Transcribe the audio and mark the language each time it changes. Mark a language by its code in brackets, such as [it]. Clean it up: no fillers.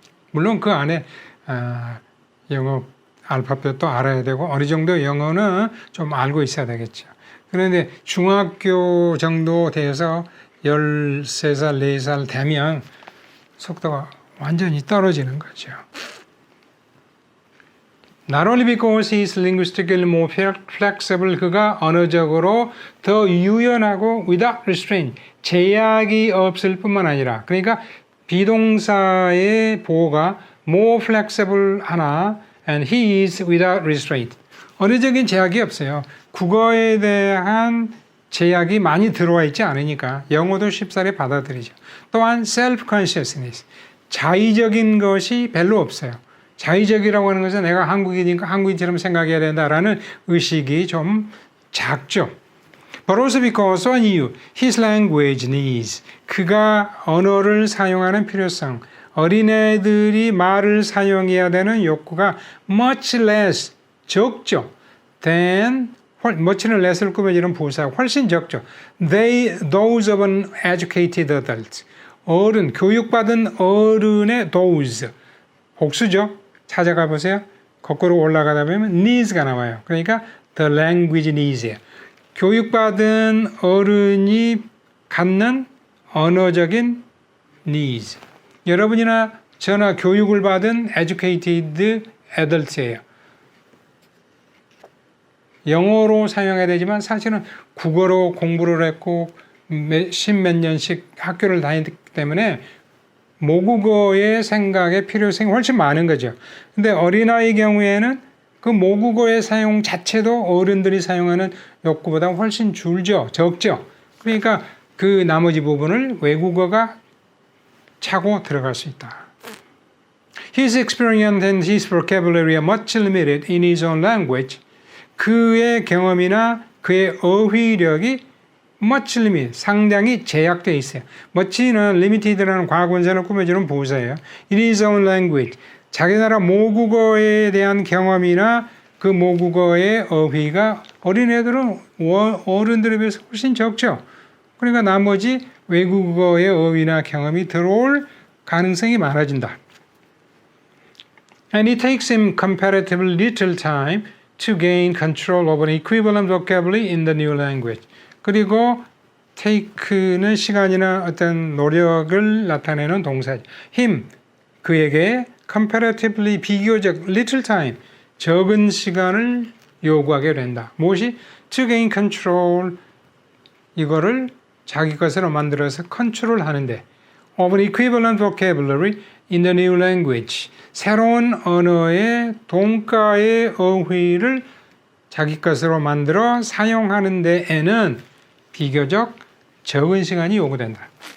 [ko] 물론 그 안에 영어 알파벳도 알아야 되고 어느 정도 영어는 좀 알고 있어야 되겠죠. 그런데 중학교 정도 돼서 13살, 14살 되면 속도가 완전히 떨어지는 거죠. [en] Not only because he is linguistically more flexible, [ko] 그가 언어적으로 더 유연하고 without restraint, 제약이 없을 뿐만 아니라 그러니까 비동사의 보호가 more flexible 하나 [en] and he is without restraint. [ko] 언어적인 제약이 없어요. 국어에 대한 제약이 많이 들어와 있지 않으니까 영어도 쉽사리 받아들이죠. 또한 self-consciousness, 자의적인 것이 별로 없어요. 자의적이라고 하는 것은 내가 한국인이니까 한국인처럼 생각해야 된다라는 의식이 좀 작죠. [en] But also because on you, his language needs. [ko] 그가 언어를 사용하는 필요성. 어린애들이 말을 사용해야 되는 욕구가 much less, 적죠. than, much는 less를 꾸며지는 부사, 훨씬 적죠. [en] Those of an educated adult. [ko] 어른, 교육받은 어른의 those. 복수죠. 찾아가 보세요. 거꾸로 올라가다 보면 needs가 나와요. 그러니까 the language needs예요. 교육받은 어른이 갖는 언어적인 needs. 여러분이나 저나 교육을 받은 educated adult예요. 영어로 사용해야 되지만 사실은 국어로 공부를 했고 십몇 년씩 학교를 다녔기 때문에 모국어의 생각의 필요성이 훨씬 많은 거죠. 근데 어린아이의 경우에는 그 모국어의 사용 자체도 어른들이 사용하는 욕구보다 훨씬 줄죠. 적죠. 그러니까 그 나머지 부분을 외국어가 차고 들어갈 수 있다. [en] His experience and his vocabulary are much limited in his own language. [ko] 그의 경험이나 그의 어휘력이 much limited, 상당히 제약되어 있어요. much는 limited라는 과거분사를 꾸며주는 부사예요. [en] In his own language. [ko] 자기 나라 모국어에 대한 경험이나 그 모국어의 어휘가 어린애들은 어른들에 비해서 훨씬 적죠. 그러니까 나머지 외국어의 어휘나 경험이 들어올 가능성이 많아진다. [en] And it takes him comparatively little time to gain control over an equivalent vocabulary in the new language. [ko] 그리고 take는 시간이나 어떤 노력을 나타내는 동사죠. him, 그에게 comparatively 비교적 little time, 적은 시간을 요구하게 된다. 무엇이? To gain control, 이거를 자기 것으로 만들어서 컨트롤 하는데 [en] of an equivalent vocabulary in the new language, [ko] 새로운 언어의 동가의 어휘를 자기 것으로 만들어 사용하는 데에는 비교적 적은 시간이 요구된다.